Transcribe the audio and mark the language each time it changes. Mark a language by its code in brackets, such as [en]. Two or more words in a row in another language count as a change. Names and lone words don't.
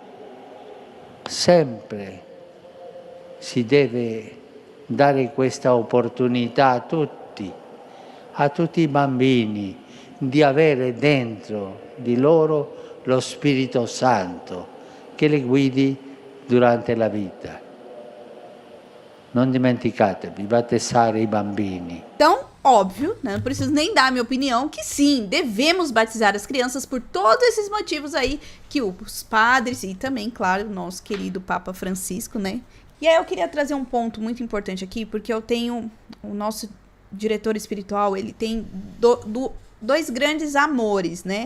[it] Sempre si deve dare questa opportunità a tutti i bambini, di avere dentro di loro lo Spirito Santo che li guidi durante la vita. Non dimenticatevi, battezzare i bambini. [pt] Então, óbvio, né, não preciso nem dar a minha opinião, que sim, devemos batizar as crianças por todos esses motivos aí que os padres e também, claro, o nosso querido Papa Francisco, né? E aí eu queria trazer um ponto muito importante aqui, porque eu tenho o nosso diretor espiritual, ele tem dois grandes amores, né?